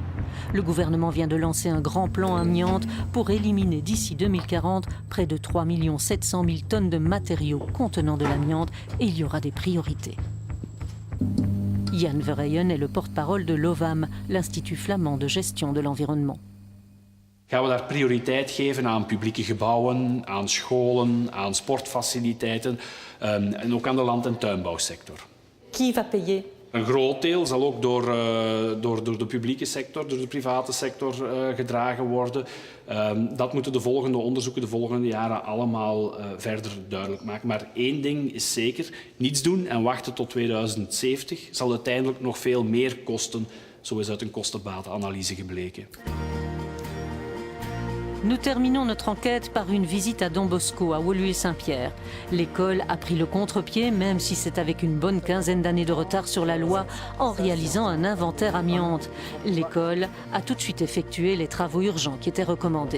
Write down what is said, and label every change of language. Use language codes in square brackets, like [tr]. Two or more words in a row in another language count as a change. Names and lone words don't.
[fr] Le gouvernement vient de lancer un grand plan amiante pour éliminer d'ici 2040 près de 3 700 000 tonnes de matériaux contenant de l'amiante, et il y aura des priorités. Jan Verheyen est le porte-parole de l'OVAM, l'Institut flamand de gestion de l'environnement. [nl] Gaan we daar prioriteit geven aan publieke gebouwen, aan scholen, aan sportfaciliteiten en ook aan de land- en tuinbouwsector. [fr] Qui va payer? [nl] Een groot deel zal ook door de publieke sector, door de private sector gedragen worden. Dat moeten de volgende onderzoeken, de volgende jaren allemaal verder duidelijk maken. Maar één ding is zeker, niets doen en wachten tot 2070 zal uiteindelijk nog veel meer kosten. Zo is uit een kostenbatenanalyse gebleken. [fr] Nous terminons notre enquête par une visite à Don Bosco, à Woluwe-Saint-Pierre. L'école a pris le contre-pied, même si c'est avec une bonne quinzaine d'années de retard sur la loi, en réalisant un inventaire amiante. L'école a tout de suite effectué les travaux urgents qui étaient recommandés.